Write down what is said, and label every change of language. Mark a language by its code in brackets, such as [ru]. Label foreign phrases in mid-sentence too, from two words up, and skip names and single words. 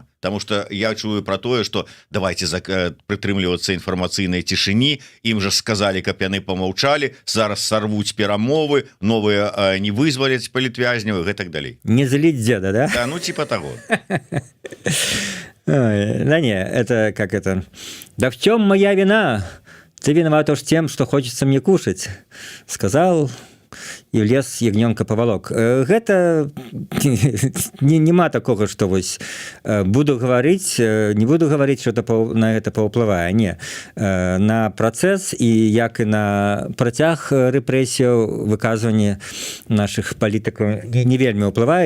[be] Таму што я чую пра тое, што давайте прытрымлівацца інфармацыйнай цішыні, ім жа сказалі, каб яны памаўчалі, зараз сарвуць перамовы, новыя не вызваляць палітвязняў і гэтак далей. Не зліць дзеда, да? [ru] Да, ну типа таго. Да не, это как это... Да в чем моя вина? Ты виноват уж тем, что хочется мне кушать, сказал... і в лес ягнёнка павалок. [be] Гэта нема такога, што вось буду гаварыць, не буду гаварыць, што на гэта паўплывае. Не. На працэс і як і на працяг рэпрэсіяў, выказванне нашых палітыкаў не вельмі ўплывае.